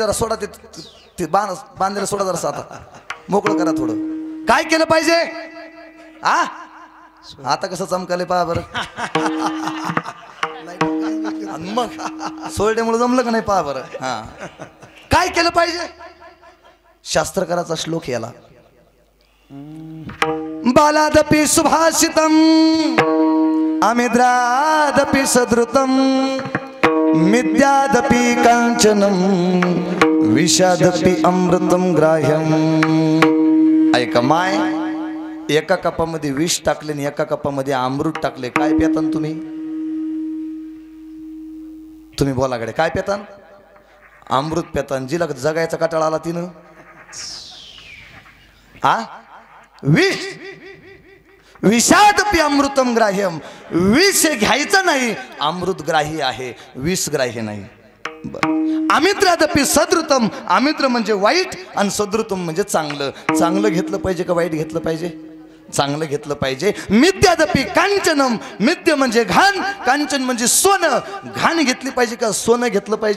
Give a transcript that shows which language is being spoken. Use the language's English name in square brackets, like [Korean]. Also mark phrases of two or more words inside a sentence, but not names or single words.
[Marathi] जरा सोडा ते बांधलेलं सोडा, जरा आता मोकळं करा थोडं. काय केलं पाहिजे? आता कसं चमकाले पहा बरं. मग सोयड्यामुळे जमलं का नाही पहा बरं. काय केलं पाहिजे? शास्त्रकाराचा श्लोक याला, [Sanskrit] बालादपि सुभाषितम अमिद्रादपि सदृतम मिद्यादपि कांचनम विषादपि अमृतम ग्राह्यम. [Marathi] ऐका माय, एका कपामध्ये विष टाकले आणि एका कपामध्ये अमृत टाकले. काय पेतान तुम्ही? तुम्ही बोला गडे, काय पेतान? अमृत पेतान. जिला जगायचा कटाळा आला तिनं विष. [Sanskrit] विषादपि अमृतम ग्राह्यम. [Marathi] विष घ्यायचं नाही, अमृत ग्राही आहे, विष ग्राह्य नाही. [Sanskrit] अमित्रादपि सदृतम. [Marathi] अमित्र म्हणजे वाईट आणि सदृतम म्हणजे चांगलं. चांगलं घेतलं पाहिजे का वाईट घेतलं पाहिजे? चांगलं घेतलं पाहिजे. [Sanskrit] मिथ्यादपि कांचनम. [Marathi] मिथ्य म्हणजे घाण, कांचन म्हणजे सोनं. घाण घेतली पाहिजे का सोनं घेतलं पाहिजे?